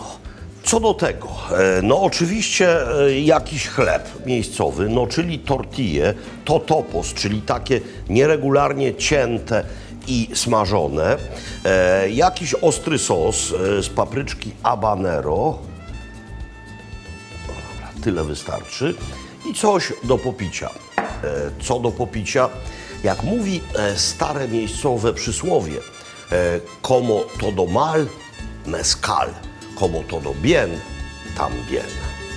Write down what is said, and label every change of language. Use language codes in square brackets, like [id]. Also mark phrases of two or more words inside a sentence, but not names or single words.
[pl] Co do tego, no oczywiście jakiś chleb miejscowy, no czyli tortille, totopos, czyli takie nieregularnie cięte i smażone, jakiś ostry sos z papryczki habanero, no dobra, tyle wystarczy, i coś do popicia. Co do popicia? Jak mówi stare miejscowe przysłowie, [es] como todo mal, mezcal, como todo bien, también.